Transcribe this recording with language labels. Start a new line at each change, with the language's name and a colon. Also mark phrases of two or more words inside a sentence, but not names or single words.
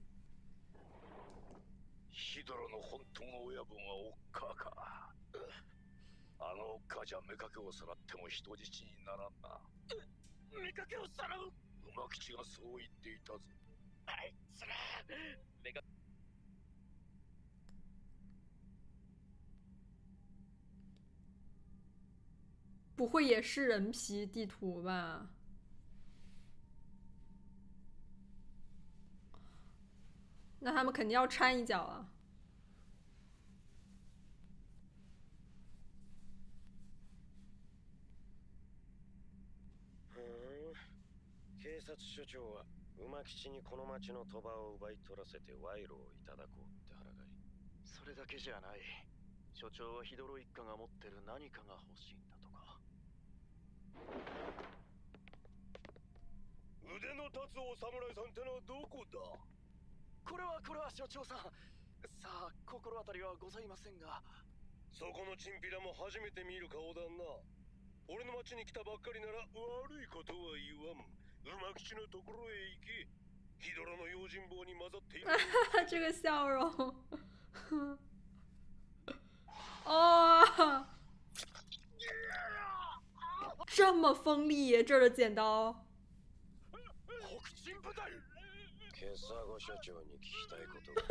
Japanese: ヒドロの本当の親分はおっかか。あのおっかじゃ妾をさらっても人質にならんな。妾をさらう。馬吉がそう言っていたぞ。あいつら
Chinese: 不会也是人皮地图吧？那他们肯定要掺一脚啊！
Japanese: 警察署長は馬吉にこの町の賭場を奪い取らせて賄賂をいただこうって腹がい。それだけじゃない。所長はヒドロ一家が持ってる何かが欲しいんだとか。腕の立つお侍さんってのはどこだ。これは所長さん。さあ心当たりはございませんが。そこのチンピラも初めて見る顔だな。俺の町に来たばっかりなら悪いことは言わん。馬吉のところへ行け。ヒドロの用心棒に混ざっている。
Chinese: 这个笑容，哦，这么锋利，这儿的剪刀。
Japanese: 北進部隊。ケサゴ署長に聞きたいことが。